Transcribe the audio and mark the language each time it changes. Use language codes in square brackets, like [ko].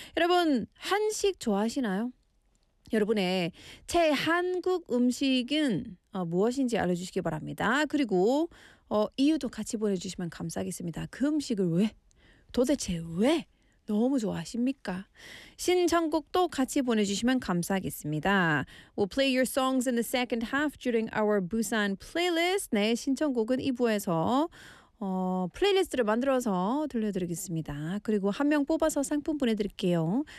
[ko] 여러분, 한식 좋아하시나요? 여러분의 대한국 음식은 무엇인지 알려주시기 바랍니다. 그리고 이유도 같이 보내주시면 감사하겠습니다. 그 음식을 왜? 도대체 왜? 너무 좋아하십니까? 신청곡도 같이 보내주시면 감사하겠습니다. [en] We'll play your songs in the second half during our Busan playlist. [ko] 네, 신청곡은 2부에서 플레이리스트를 만들어서 들려드리겠습니다. 그리고 한 명 뽑아서 상품 보내드릴게요.